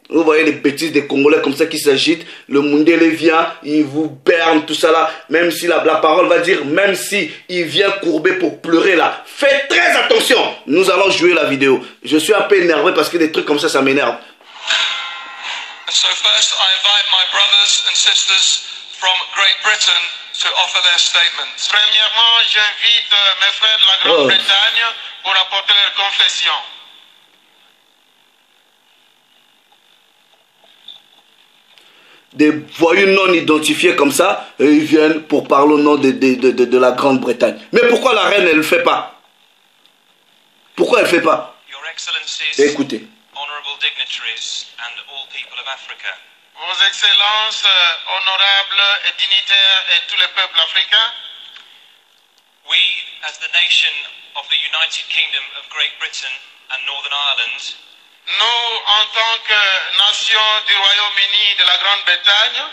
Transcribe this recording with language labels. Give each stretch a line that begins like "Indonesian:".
French: Vous voyez les bêtises des Congolais comme ça qui s'agitent. Le Mundele vient, il vous berne, tout ça là. Même si la parole va dire, même si il vient courber pour pleurer là. Faites très attention. Nous allons jouer la vidéo. Je suis un peu énervé parce que des trucs comme ça m'énerve.
English: So first, I invite my brothers and sisters from Great Britain to offer their statements.
French: Premièrement, j'invite mes frères de la Grande-Bretagne pour apporter leur confession. Des voyous non identifiés comme ça, et ils viennent pour parler au nom de la Grande-Bretagne. Mais pourquoi la reine, elle ne le fait pas? Pourquoi elle ne le fait pas? Écoutez.
English: Honorable dignitaries and all people of Africa.
French: Vos excellences, honorables et dignitaires et tous les peuples africains.
English: We, as the nation of the United Kingdom of Great Britain and Northern Ireland,
French: nous, en tant que nation du Royaume-Uni de la Grande-Bretagne.